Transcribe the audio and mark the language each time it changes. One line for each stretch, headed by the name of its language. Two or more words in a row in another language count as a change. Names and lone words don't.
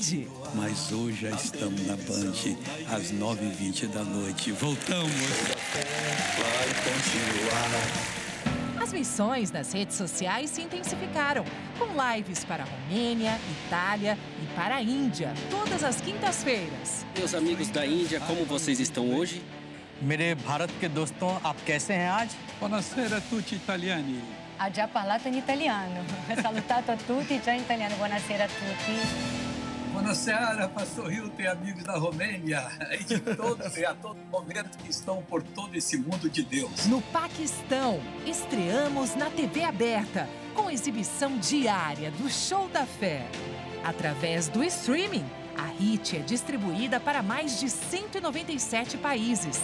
Portuguese: Mas hoje já estamos na Band, às 9h20 da noite. Voltamos. Vai continuar. As missões nas redes sociais se intensificaram, com lives para a Romênia, Itália e para a Índia, todas as quintas-feiras. Meus amigos da Índia, como vocês estão hoje?
Hindi: मेरे भारत के दोस्तों, आप कैसे हैं आज?
Italian: Buonasera tutti italiani. Ha già parlato in italiano. Ha salutato a tutti già in italiano. Buonasera a tutti. Buonasera,
Portuguese: Pastor Hilton e amigos da Romênia e de todos e a todo momento que estão por todo esse mundo de Deus. No Paquistão, estreamos na TV aberta, com exibição diária do Show da Fé. Através do streaming, a HIT é distribuída para mais de 197 países.